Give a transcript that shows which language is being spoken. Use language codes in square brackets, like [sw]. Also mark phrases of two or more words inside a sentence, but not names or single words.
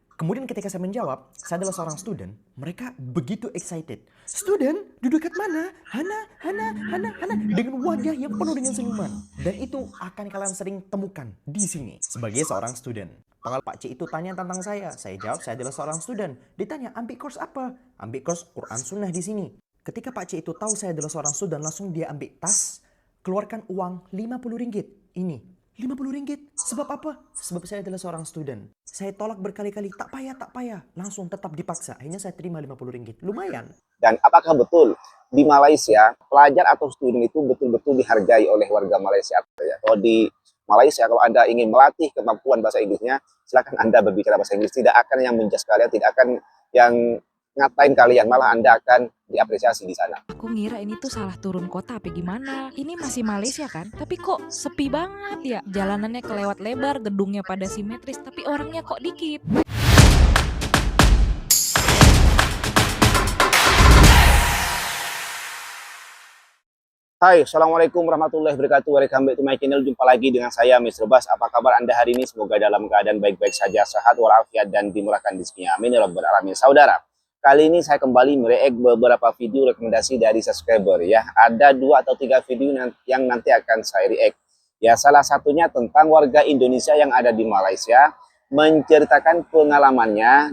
[id] Kemudian ketika saya menjawab, saya adalah seorang student, mereka begitu excited. [ms] Student, duduk dekat mana? [id] Hana, Hana, Hana, Hana. Dengan wajah yang penuh dengan senyuman. Dan itu akan kalian sering temukan di sini. Sebagai seorang student. Pengalaman Pak C itu tanya tentang saya jawab saya adalah seorang student. Ditanya, ambil course apa? Ambil course Quran Sunnah di sini. Ketika Pak C itu tahu saya adalah seorang student, langsung dia ambil tas, keluarkan uang 50 ringgit. Ini, 50 ringgit. Sebab apa? Sebab saya adalah seorang student. Saya tolak berkali-kali, [ms] tak payah. [id] Langsung tetap dipaksa. Akhirnya saya terima 50 ringgit. Lumayan. Dan apakah betul di Malaysia pelajar atau student itu betul-betul dihargai oleh warga Malaysia? Kalau di Malaysia, kalau Anda ingin melatih kemampuan bahasa Inggrisnya, silakan Anda berbicara bahasa Inggris. Tidak akan yang menjudge kalian, tidak akan yang ngatain kalian, malah Anda akan diapresiasi di sana. Aku ngira ini tuh salah turun kota apa gimana. Ini masih Malaysia kan? Tapi kok sepi banget ya. Jalanannya kelewat lebar, gedungnya pada simetris, tapi orangnya kok dikit. [ar] Hai, السلام عليكم ورحمة الله وبركاته. [en] Welcome back to my channel. [id] Jumpa lagi dengan saya, Mr. Bas. Apa kabar Anda hari ini? Semoga dalam keadaan baik-baik saja, sehat walafiat, dan dimurahkan rezekinya. Amin [ar] يا رب العالمين. [id] Saudara, kali ini saya kembali mereact beberapa video rekomendasi dari subscriber ya. Ada 2 atau 3 video yang nanti akan saya react. Ya, salah satunya tentang warga Indonesia yang ada di Malaysia menceritakan pengalamannya.